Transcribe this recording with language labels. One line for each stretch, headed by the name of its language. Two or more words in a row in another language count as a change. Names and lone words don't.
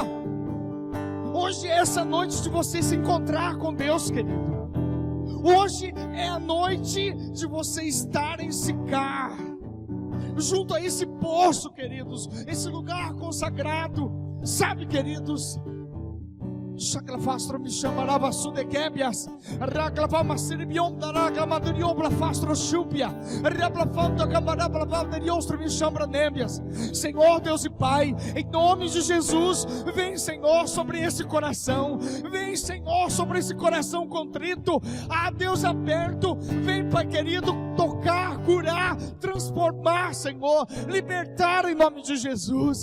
Portuguese: Hoje é essa noite de você se encontrar com Deus, querido. Hoje é a noite de você estar em Sicar, junto a esse poço, queridos, esse lugar consagrado. Sabe, queridos, Chaclafastro me chamarava Sudequebias, Raclavama Siribion, Daraclamadriobra Fastro Chúpia, Replafanta Camarabra Valderiostro me chambra Nébias. Senhor Deus e Pai, em nome de Jesus, vem, Senhor, sobre esse coração, vem, Senhor, sobre esse coração contrito, Deus aberto, vem, Pai querido, tocar, curar, transformar, Senhor, libertar em nome de Jesus.